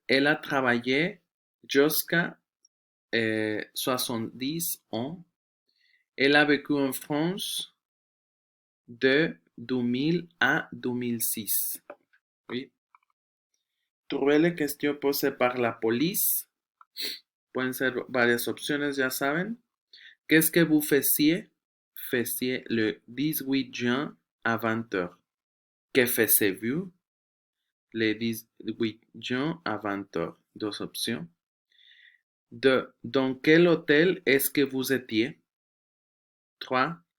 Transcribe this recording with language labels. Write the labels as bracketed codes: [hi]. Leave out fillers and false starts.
[fr] Elle a travaillé jusqu'à 70 ans. Elle a vécu en France de 2000 à 2006. Oui. Trouver les questions posées par la police. [es] Pueden ser varias opciones, ya saben. [fr] Qu'est-ce que vous faisiez? Faisiez le 18 juin à 20 heures. Que faisiez-vous? Le 18 juin à 20 heures. Dos options. 2. Dans quel hôtel est-ce que vous étiez? 3.